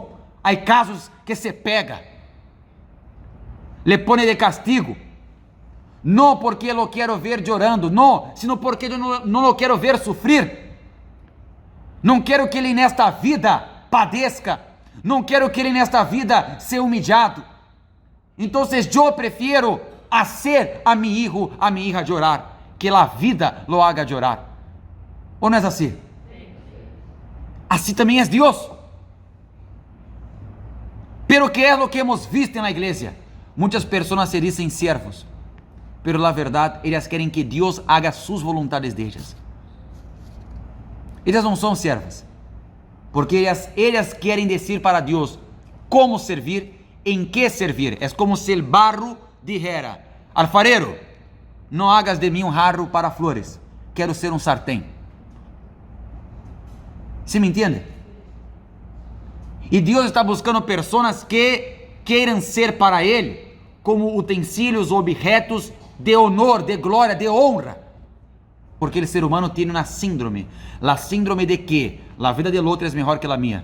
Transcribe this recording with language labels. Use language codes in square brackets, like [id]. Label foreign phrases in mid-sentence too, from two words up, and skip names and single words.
[pt] Há casos que se pega, [es] le pone de castigo, [pt] não porque lo quero ver chorando, não, sino porque eu não lo quero ver sofrer. Não quero que ele nesta vida padeça, não quero que ele nesta vida seja humilhado. Então eu prefiro [es] hacer a mi hijo, a mi hija llorar, [pt] que a vida [es] lo haga llorar. [pt] Ou não é assim? Assim também é Deus. Pero que é o que [es] hemos visto [pt] na igreja? Muitas pessoas se dizem servos, [es] pero la [pt] verdade, elas querem que Deus haga suas vontades delas. Elas não são servas, porque elas querem dizer para Deus como servir, em que servir. É como se o barro [es] dijera: alfarero, [pt] não hagas de mim um jarro para flores, quero ser um sartén. [es] ¿Sí me entiende? [pt] E Deus está buscando pessoas que queiram ser para Ele como utensílios, objetos de honor, de glória, de honra. Porque o ser humano tem uma síndrome. A síndrome de que a vida del outro é melhor que a minha.